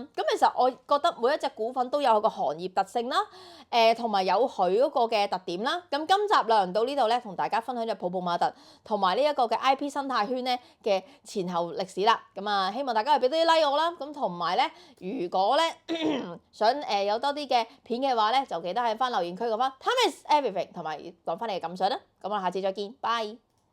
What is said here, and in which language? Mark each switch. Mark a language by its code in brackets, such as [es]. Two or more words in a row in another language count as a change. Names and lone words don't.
[yue] 咁其實我覺得每一隻股份都有個行業特性啦，同埋有佢嗰個嘅特點啦。咁今集輪到呢度咧，同大家分享咗泡泡瑪特同埋呢一個嘅 IP 生態圈咧嘅前後歷史啦。咁啊，希望大家係俾多啲 like 我啦。咁同埋咧，如果咧想有多啲嘅片嘅話咧，就記得喺翻留言區講翻 [en] Time is everything， [yue] 同埋講翻你嘅感想啦。咁我哋下次再見，拜。